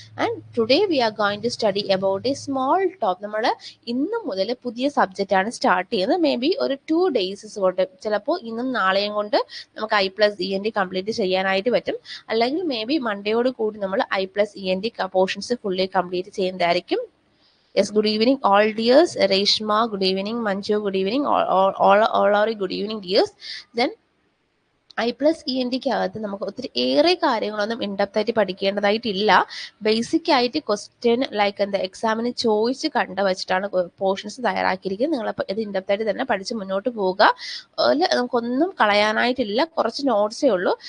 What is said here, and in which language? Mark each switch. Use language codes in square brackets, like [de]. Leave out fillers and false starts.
[en] And today we are going to study about a small top. [ml] നമ്മൾ ഇന്ന് മുതൽ പുതിയ സബ്ജക്റ്റ് ആണ് സ്റ്റാർട്ട് ചെയ്യുന്നത്. മേ ബി ഒരു 2 days കൊണ്ട്, ചിലപ്പോൾ ഇന്നും നാളെയും കൊണ്ട് നമുക്ക് I+ENT കംപ്ലീറ്റ് ചെയ്യാനായിട്ട് പറ്റും. അല്ലെങ്കിൽ മേ ബി മൺഡേയോട് കൂടി നമ്മൾ I+ENT പോർഷൻസ് ഫുള്ളി കംപ്ലീറ്റ് ചെയ്യുന്നതായിരിക്കും. [en] Yes, good evening all dears. Reshma, good evening. Manju, good evening. All are good evening dears. [ml] Then I+ENTക്ക് അകത്ത് നമുക്ക് ഒത്തിരി ഏറെ കാര്യങ്ങളൊന്നും ഇൻഡെപ്ത് ആയിട്ട് പഠിക്കേണ്ടതായിട്ടില്ല. ബേസിക് ആയിട്ട് ക്വസ്റ്റ്യൻ ലൈക്ക് എന്താ എക്സാമിന് ചോദിച്ച് കണ്ട വെച്ചിട്ടാണ് പോർഷൻസ് തയ്യാറാക്കിയിരിക്കുന്നത്. നിങ്ങളപ്പോൾ ഇത് ഇൻഡെപ്ത് ആയിട്ട് തന്നെ പഠിച്ച് മുന്നോട്ട് പോവുക. നമുക്കൊന്നും കളയാനായിട്ടില്ല, കുറച്ച് നോട്ട്സേ ഉള്ളൂ.